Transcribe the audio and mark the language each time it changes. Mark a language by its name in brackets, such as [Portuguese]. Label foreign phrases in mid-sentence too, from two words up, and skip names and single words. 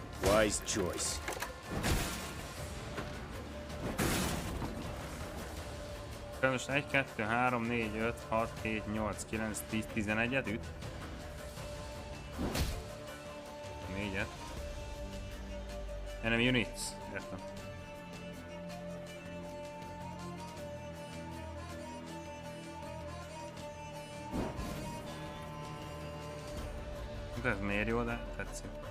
[English] Wise choice. [Hungarian] Most 1, 2, 3, 4, 5, 6, 7, 8, 9, 10, 11-et üt. 4-et. [English] Enemy units. [Hungarian] Értem. De ez miért jó, de tetszik.